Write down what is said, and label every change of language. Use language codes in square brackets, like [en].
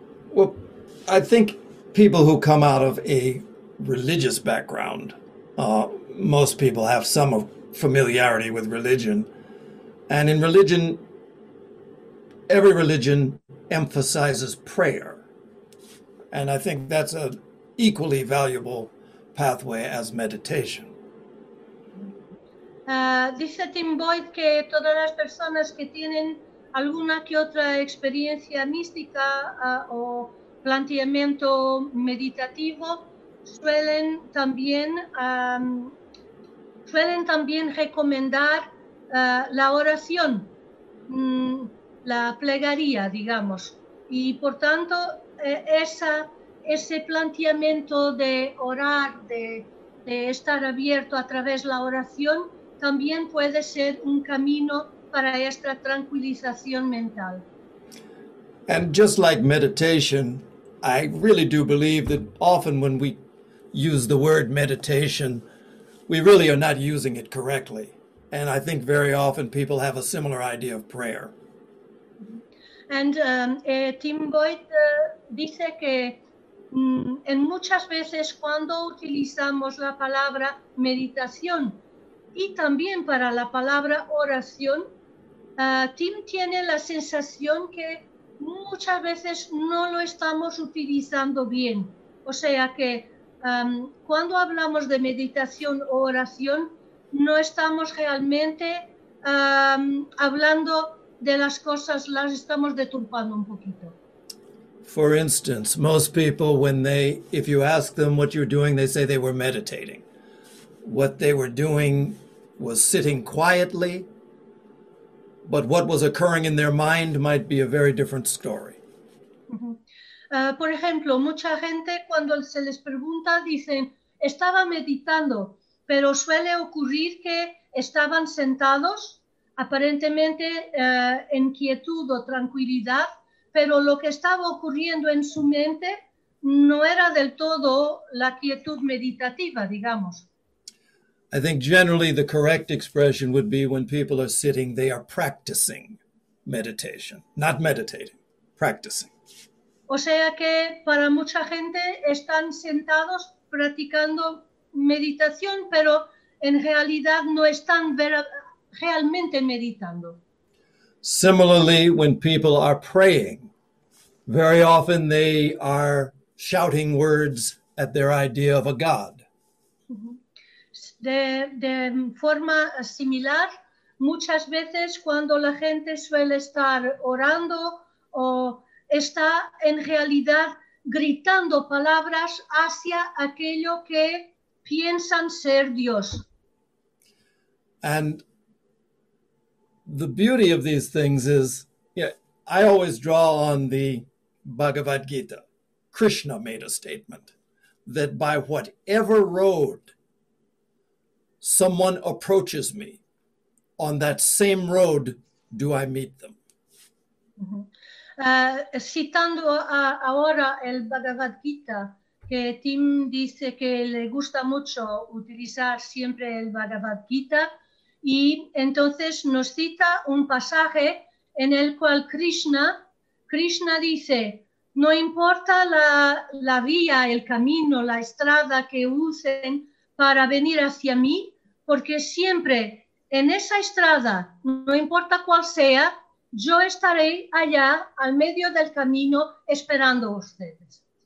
[en] Well, I think people who come out of a religious background, most people have some familiarity with religion. And in religion, every religion emphasizes prayer. And I think that's an equally valuable pathway as meditation. [es] Dice Tim Boyd que todas las personas que tienen alguna que otra experiencia mística o planteamiento meditativo suelen también recomendar la oración, la plegaria, digamos. Y por tanto, ese planteamiento de orar, de estar abierto a través de la oración, también puede ser un camino para esta tranquilización mental. [en] And just like meditation, I really do believe that often when we use the word meditation, we really are not using it correctly. And I think very often people have a similar idea of prayer. [es] And Tim Boyd dice que en muchas veces cuando utilizamos la palabra meditación y también para la palabra oración, Tim tiene la sensación que muchas veces no lo estamos utilizando bien. O sea que cuando hablamos de meditación o oración, no estamos realmente hablando de las cosas, las estamos deturpando un poquito. [en] For instance, most people, if you ask them what you're doing, they say they were meditating. What they were doing was sitting quietly, but what was occurring in their mind might be a very different story. [es] Por ejemplo, mucha gente cuando se les pregunta dicen, estaba meditando, pero suele ocurrir que estaban sentados, aparentemente en quietud o tranquilidad, pero lo que estaba ocurriendo en su mente no era del todo la quietud meditativa, digamos. [en] I think generally the correct expression would be when people are sitting, they are practicing meditation, not meditating, practicing. [es] O sea que para mucha gente están sentados practicando meditación, pero en realidad no están realmente meditando. [en] Similarly, when people are praying, very often they are shouting words at their idea of a God. [es] De forma similar, muchas veces cuando la gente suele estar orando o está en realidad gritando palabras hacia aquello que piensan ser Dios. [en] And the beauty of these things is, I always draw on the Bhagavad Gita. Krishna made a statement that by whatever road someone approaches me, on that same road do I meet them. [es] Citando ahora el Bhagavad Gita, que Tim dice que le gusta mucho utilizar siempre el Bhagavad Gita, y entonces nos cita un pasaje en el cual Krishna dice, no importa la vía, el camino, la estrada que usen para venir hacia mí, porque siempre en esa estrada, no importa cuál sea, yo estaré allá al medio del camino esperando a ustedes.